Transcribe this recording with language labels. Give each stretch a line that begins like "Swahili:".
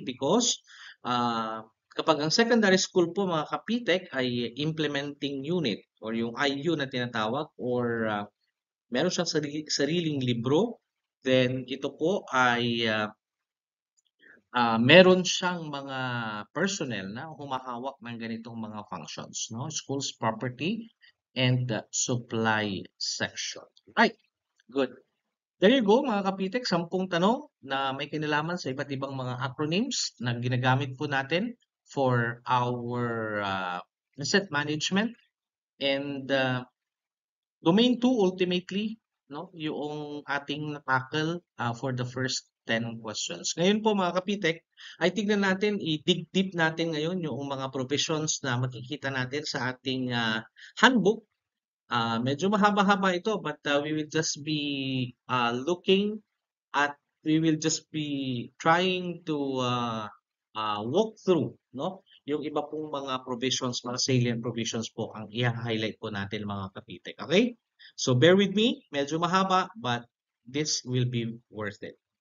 Filipino: Because kapag ang secondary school po mga kapitek ay implementing unit or yung IU na tinatawag, or meron siyang sariling libro, then ito po ay meron siyang mga personnel na humahawak ng ganitong mga functions, no?
English: School's property and supply section.
Filipino: Right, good. There you go mga kapitek, 10 tanong na may kinalaman sa iba't ibang mga acronyms na ginagamit po natin for our asset management.
English: And domain 2 ultimately, no, yung ating tackle for the first 10 questions.
Filipino: Ngayon po mga kapitek, ay tignan natin, i-dig deep natin ngayon yung mga provisions na makikita natin sa ating handbook.
English: Medyo mahaba-haba ito, but we will just be looking at, we will just be trying to walk through, no?
Filipino: Yung iba pong mga provisions, mga salient provisions po ang i-highlight po natin mga kapitek.
English: Okay? So bear with me, medyo mahaba, but this will be worth it.